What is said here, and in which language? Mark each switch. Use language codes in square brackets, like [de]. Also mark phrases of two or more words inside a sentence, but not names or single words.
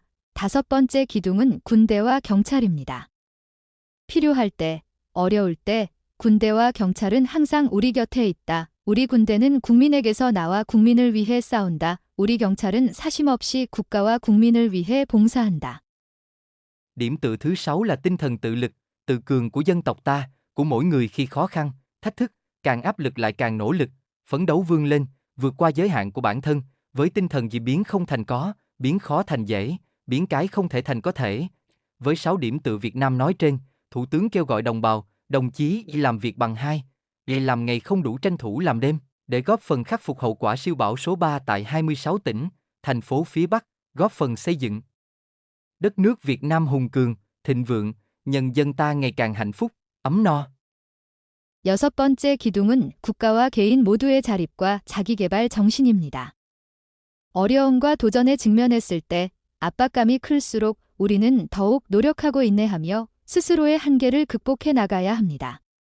[ko] 다섯 번째 기둥은 군대와 경찰입니다. 필요할 때, 어려울 때 군대와 경찰은 항상 우리 곁에 있다. 우리 군대는 국민에게서 나와 국민을 위해 싸운다. 우리 경찰은 사심없이 국가와 국민을 위해 봉사한다. [vi] Điểm tựa thứ 6 là tinh thần tự lực, tự cường của dân tộc ta, của mỗi người khi khó khăn, thách thức, càng áp lực lại càng nỗ lực, phấn đấu vươn lên, vượt qua giới hạn của bản thân, với tinh thần gì biến không thành có, biến khó thành dễ, biến cái không thể thành có thể. Với 6 điểm tựa Việt Nam nói trên, Thủ tướng kêu gọi đồng bào, đồng chí làm việc bằng hai, làm ngày không đủ tranh thủ làm đêm, để góp phần khắc phục hậu quả siêu bão số 3 tại 26 tỉnh, thành phố phía Bắc, góp phần xây dựng đất nước Việt Nam hùng cường, thịnh vượng, nhân dân ta ngày càng hạnh phúc, ấm no. [ko] 여섯 번째 기둥은 국가와 개인 모두의 자립과 자기개발 정신입니다. 어려움과 도전에 직면했을 때 압박감이 클수록 우리는 더욱 노력하고 인내하며 스스로의 한계를 극복해 나가야 합니다.